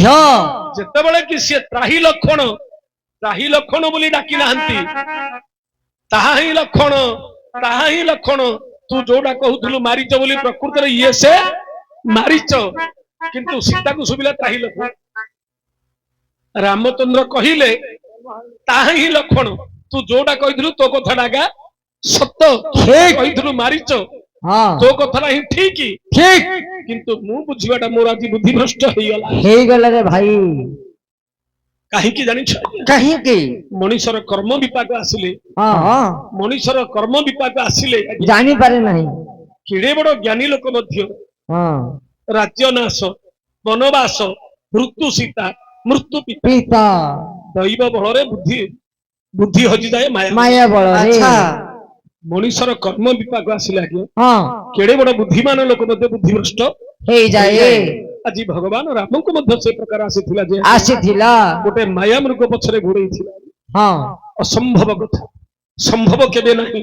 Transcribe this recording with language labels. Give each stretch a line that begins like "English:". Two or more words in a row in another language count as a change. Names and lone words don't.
Odia: ଯେତେବେଳେ କି ସିଏ ତ୍ରାହି ଲକ୍ଷଣ ବୋଲି ଡାକି ନାହାନ୍ତି ତାହା ହିଁ ଲକ୍ଷଣ ତୁ ଯୋଉଟା କହୁଥିଲୁ ମାରିଚ ବୋଲି ପ୍ରକୃତରେ ଇଏ ସେ ମାରିଚ କିନ୍ତୁ ସୀତାକୁ ଶୁଭିଲା ତ୍ରାହି ଲକ୍ଷଣ ରାମଚନ୍ଦ୍ର କହିଲେ ତାହା ହିଁ ଲକ୍ଷଣ ତୁ ଯୋଉଟା କହିଥିଲୁ ତୋ କଥାଟା ଆଗା ସତ କହିଥିଲୁ ମାରିଚ हाँ ତୋ କଥାଟା ହିଁ ଠିକ ठीक କିନ୍ତୁ ମୁଁ ବୁଝିବାଟା ମୋର ଆଜି ବୁଦ୍ଧିଭ୍ରଷ୍ଟ ହେଇଗଲା ହେ ଗଲା ରେ ଭାଇ କାହିଁକି ଜାଣିଛ କହିଁ କି ମଣିଷର କର୍ମ ବିପାକ ଆସିଲେ ହଁ ହଁ ମଣିଷର କର୍ମ ବିପାକ ଆସିଲେ ଜାଣି ପାରେ ନାହିଁ କେଡ଼େ ବଡ ଜ୍ଞାନୀ ଲୋକ ମଧ୍ୟ हाँ ରାଜ୍ୟ ନାଶ ବନବାସ ମୃତ୍ୟୁ ସୀତା ମୃତ୍ୟୁ ପିତା पिता ଦୈବ ବଳରେ ବୁଦ୍ଧି ହଜିଯାଏ ମାୟା ମାୟା ବଡ଼ା ରେ ମଣିଷର କର୍ମ ବିପାକ ଆସିଲେ ଆଜ୍ଞା हाँ କେଡ଼େ ବଡ ବୁଦ୍ଧିମାନ ଲୋକ ମଧ୍ୟ ବୁଦ୍ଧିଭ୍ରଷ୍ଟ ହେ ଯାଏ ଆଜି ଭଗବାନ ରାମଙ୍କୁ ମଧ୍ୟ ସେ ପ୍ରକାର ଆସିଥିଲା ଯେ ଆଶି ଥିଲା ଗୋଟେ ମାୟା ମୃଗ ପଛରେ ଘୋଡେଇଥିଲା हाँ ଅସମ୍ଭବ କଥା ସମ୍ଭବ କେବେ ନାହିଁ